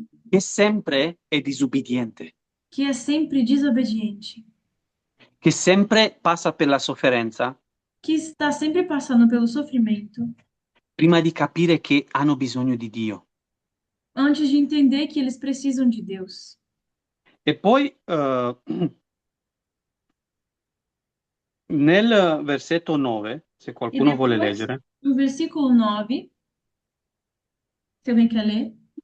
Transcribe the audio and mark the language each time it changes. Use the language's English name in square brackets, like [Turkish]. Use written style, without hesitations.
[Italian] che sempre è disubbidiente, [Portuguese] que é sempre desobediente, [Italian] che sempre passa per la sofferenza [Portuguese] que está sempre passando pelo sofrimento, [Italian] prima di capire che hanno bisogno di Dio. [Portuguese] antes de entender que eles precisam de Deus. [Italian] E poi nel versetto 9, se [Portuguese] E [Italian] qualcuno vuole [Portuguese] depois, [Italian] leggere, [Portuguese] no versículo 9, se alguém quer ler, diga.